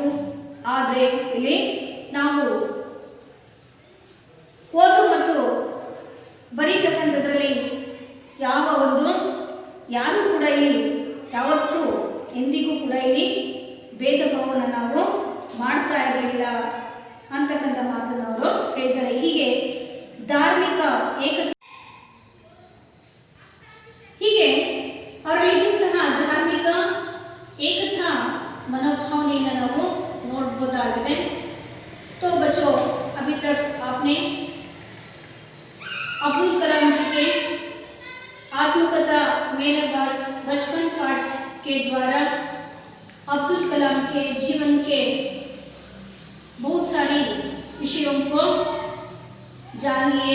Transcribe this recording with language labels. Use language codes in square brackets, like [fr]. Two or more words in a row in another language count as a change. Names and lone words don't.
[kn] ಆದರೆ ಇಲ್ಲಿ ನಾವು ಓದು ಮತ್ತು ಬರೀತಕ್ಕಂಥದ್ರಲ್ಲಿ ಯಾರೂ ಕೂಡ ಇಲ್ಲಿ ಯಾವತ್ತೂ ಎಂದಿಗೂ ಕೂಡ ಇಲ್ಲಿ ಭೇದ ಭಾವವನ್ನು ನಾವು ಮಾಡ್ತಾ ಇರಲಿಲ್ಲ ಅಂತಕ್ಕಂಥ ಮಾತನ್ನು ಅವರು ಹೇಳ್ತಾರೆ. ಹೀಗೆ ಧಾರ್ಮಿಕ ಅವರಲ್ಲಿದ್ದಂತಹ ಧಾರ್ಮಿಕ ಏಕತಾ ಮನೋಭಾವನೆಯನ್ನು ನಾವು ನೋಡ್ಬೋದಾಗಿದೆ. [hi] तो बच्चों, अभी तक आपने अब्दुल कलाम जी के आत्मकथा मेरा बचपन पाठ के द्वारा अब्दुल कलाम के जीवन के बहुत सारी विषयों को जान लिए.